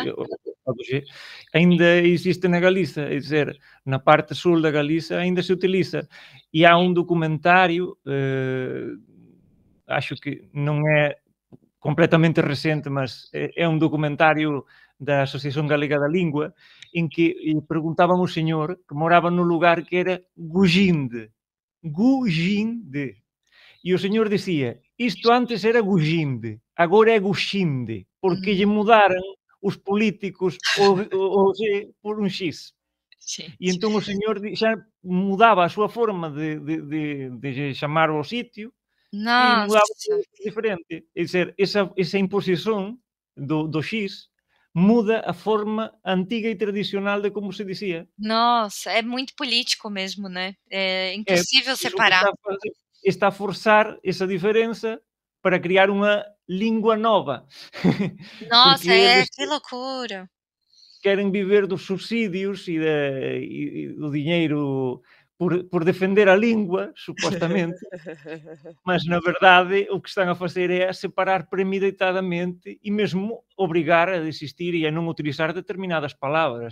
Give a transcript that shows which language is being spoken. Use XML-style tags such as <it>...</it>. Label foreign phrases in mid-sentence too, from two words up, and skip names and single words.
<pt>o G, ainda existe na Galiza, é dizer, na parte sul da Galiza ainda se utiliza. E há um documentário, acho que não é completamente recente, mas é um documentário da Asociação Galega da Língua, em que perguntavam ao senhor que morava no lugar que era Guginde. Guginde.</pt> <gl>E o señor dicía, isto antes era Guginde, agora é Guxinde, porque lle Hum, mudaran os políticos o G por un X. E</gl> <pt>gente.</pt> <gl>entón o señor xa mudaba a súa forma de chamar o sitio e mudaba</gl> <pt>Nossa.</pt> <gl>por diferente. É dizer, esa imposición do X muda a forma antiga e tradicional de como se dizia.</gl> <pt>Nossa, é muito político mesmo, né? É É, impossível</pt> <gl>pois o que</gl> <pt>separar.</pt> <gl>está a fazer está a forçar esa diferenza para criar unha lingua nova, porque</gl> <pt>Nossa, é,</pt> <gl>eles</gl> <pt>que loucura.</pt> <gl>queren viver dos subsidios e do diñeiro por defender a lingua, supostamente, mas na verdade o que están a facer é a separar premeditadamente e mesmo obrigar a desistir e a non utilizar determinadas palabras.</gl>